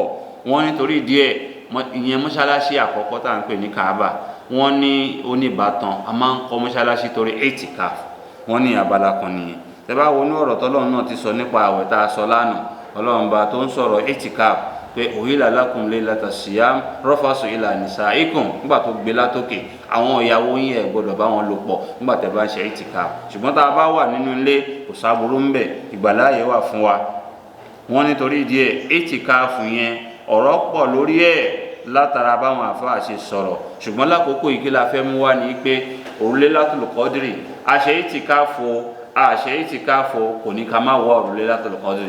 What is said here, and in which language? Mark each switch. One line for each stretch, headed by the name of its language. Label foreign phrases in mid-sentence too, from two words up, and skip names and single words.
Yoruba: wọ́n nítorí díẹ̀ ìyẹn mọ́ṣáláṣí àkọ́kọ́ tá à ń pè ní Kaaba, wọ́n ní oníbàtàn a máa ń kọ́ mọ́ṣáláṣí torí itikaf, wọ́n ní abala kan nìyẹn. tẹ́ bá wo ní ọ̀rọ̀ tọ́lọ́run náà ti sọ nípa àwẹ̀ tá a sọ lánàá, Ọlọ́run bá tó ń sọ̀rọ̀ itikaf pé
Arabic: أحل لكم ليلة الصيام الرفث إلى نسائكم,
Yoruba: nígbà tó gbé látòkè àwọn ìyàwó yín ẹ gbọ́dọ̀ bá wọn lò pọ̀ nígbà tẹ́ bá ń ṣe itikaf. ṣùgbọ́n tá a bá wà nínú ilé kò sáburú ń bẹ̀, ìgbàláyè wà fún wa. wọ́n nítorí díẹ̀ itikaf yẹn ọ̀rọ̀ pọ̀ lórí ẹ̀ látara báwọn àfáà ṣe sọ̀rọ̀, ṣùgbọ́n lákòókò yìí kí la fẹ́ mú wá ní pé òrùlé Lailatul Qadri àṣẹ itikaf kò ní ká má wọ òrùlé Lailatul Qadri.